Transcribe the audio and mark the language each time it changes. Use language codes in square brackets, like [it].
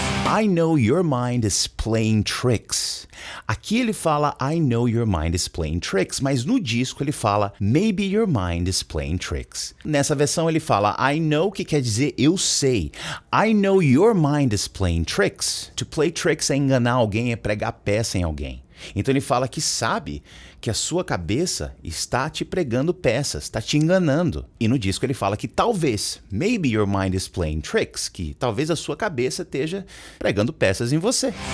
[en] I know your mind is playing tricks. [pt] Aqui ele fala [en] I know your mind is playing tricks, [pt] mas no disco ele fala [en] maybe your mind is playing tricks. [pt] Nessa versão ele fala [en] I know, [pt] que quer dizer eu sei. [en] I know your mind is playing tricks. [pt] To play tricks é enganar alguém, é pregar peça em alguém. Então ele fala que sabe que a sua cabeça está te pregando peças, está te enganando. E no disco ele fala que talvez, [en] maybe your mind is playing tricks, [pt] que talvez a sua cabeça esteja pregando peças em você.